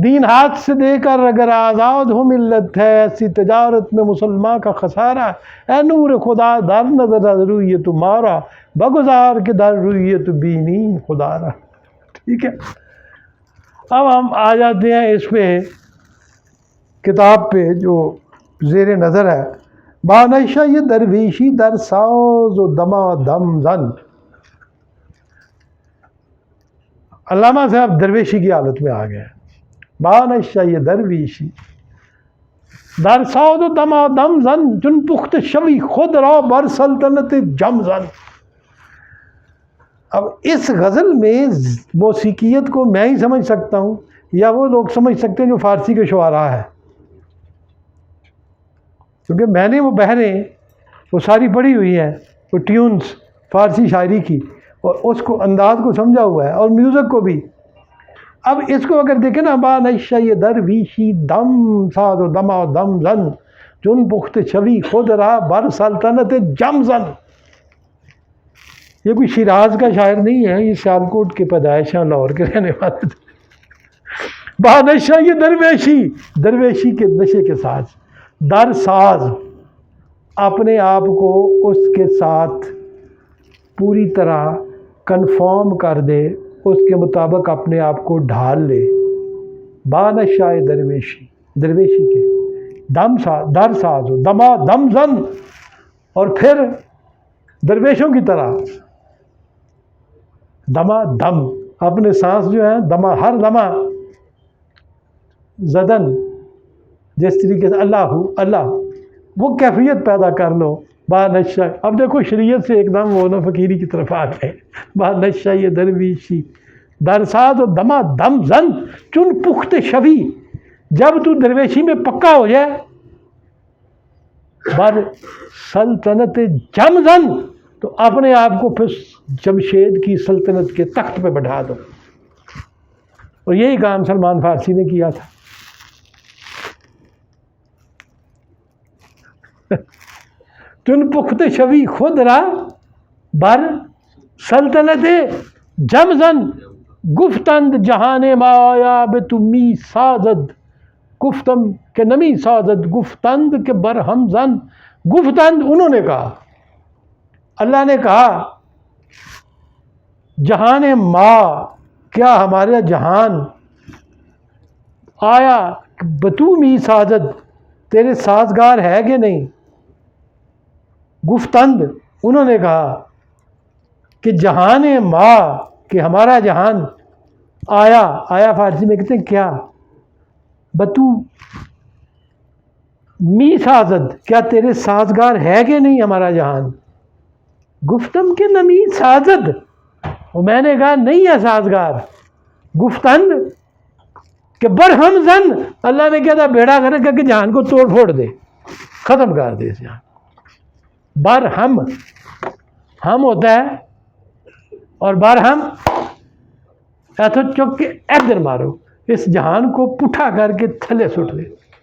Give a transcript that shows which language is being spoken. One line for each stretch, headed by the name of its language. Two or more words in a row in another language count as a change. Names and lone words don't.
Urdu: دین ہاتھ سے دے کر اگر آزاد ہو ملت ہے، ایسی تجارت میں مسلمان کا خسارہ،
Persian: اے نور خدا در نظر رویے تمہارا، بگزار کے در رویے تو بینی خدا را۔
Urdu: ٹھیک ہے، اب ہم آ جاتے ہیں اس پہ کتاب پہ جو زیر نظر ہے،
Persian: بانشہ یہ درویشی در ساز و دما دم زن۔
Urdu: علامہ صاحب درویشی کی حالت میں آ گئے،
Persian: بانشہ یہ درویشی در ساز و دما دم زن، چون پخت شوی خود را بر سلطنت جم زن۔
Urdu: اب اس غزل میں موسیقیت کو میں ہی سمجھ سکتا ہوں یا وہ لوگ سمجھ سکتے ہیں جو فارسی کے شعراء ہیں، کیونکہ میں نے وہ بحریں وہ ساری پڑھی ہوئی ہیں، وہ ٹیونز فارسی شاعری کی، اور اس کو انداز کو سمجھا ہوا ہے اور میوزک کو بھی۔ اب اس کو اگر دیکھیں نا،
Persian: بانشہ یہ درویشی دم ساز و دما دم زن، چون پخت شوی خود را بر سلطنت جم زن۔
Urdu: یہ کوئی شیراز کا شاعر نہیں ہے، یہ سیالکوٹ کے پیدائش ہیں، لاہور کے رہنے والے تھے۔
Persian: بانشہ یہ درویشی،
Urdu: درویشی کے نشے کے ساتھ،
Persian: در ساز
Urdu: اپنے آپ کو اس کے ساتھ پوری طرح کنفارم کر دے، اس کے مطابق اپنے آپ کو ڈھال لے۔
Persian: بانشہ درویشی، درویشی کے دم ساز، در ساز و دما دم زن،
Urdu: اور پھر درویشوں کی طرح دما دم، اپنے سانس جو ہے دما،
Persian: ہر دما زدن،
Urdu: جس طریقے سے اللہ اللہ، وہ کیفیت پیدا کر لو۔ بانشہ، اب دیکھو شریعت سے ایک دم وہ نا فقیری کی طرف آ گئے۔
Persian: بانشہ یہ درویشی در ساز و دما دم زن، چون پخت شوی،
Urdu: جب تو درویشی میں پکا ہو جائے،
Persian: بر سلطنت جم زن،
Urdu: تو اپنے آپ کو پھر جمشید کی سلطنت کے تخت پہ بٹھا دو۔ اور یہی کام سلمان فارسی نے کیا تھا۔
Persian: چن پخت شوی خود را بر سلطنت جم زن، گفتند جہان ما آیا به تو می سازد، گفتم کہ نمی سازد، گفتند کہ بر ہم زن۔
Urdu: گفتند انہوں نے کہا، اللہ نے کہا،
Persian: جہان ما،
Urdu: کیا ہمارا جہان،
Persian: آیا بتو می سازد،
Urdu: تیرے سازگار ہے کہ نہیں۔ گفتند انہوں نے کہا کہ
Persian: جہان ما،
Urdu: کہ ہمارا جہان، آیا، آیا فارسی میں کہتے ہیں کیا،
Persian: بتو می سازد،
Urdu: کیا تیرے سازگار ہے کہ نہیں ہمارا جہان۔
Persian: گفتم کہ نمی سازد،
Urdu: اور میں نے کہا نہیں ہے سازگار۔
Persian: گفتند کہ برہم زن،
Urdu: اللہ نے کہا تھا بیڑا کر کے جہان کو توڑ پھوڑ دے، ختم کر دے اس جہان۔ برہم، ہم ہوتا ہے، اور برہم
Punjabi: ایتھو چک کے ادھر مارو، اس جہان کو پٹھا کر کے تھلے سٹ دے۔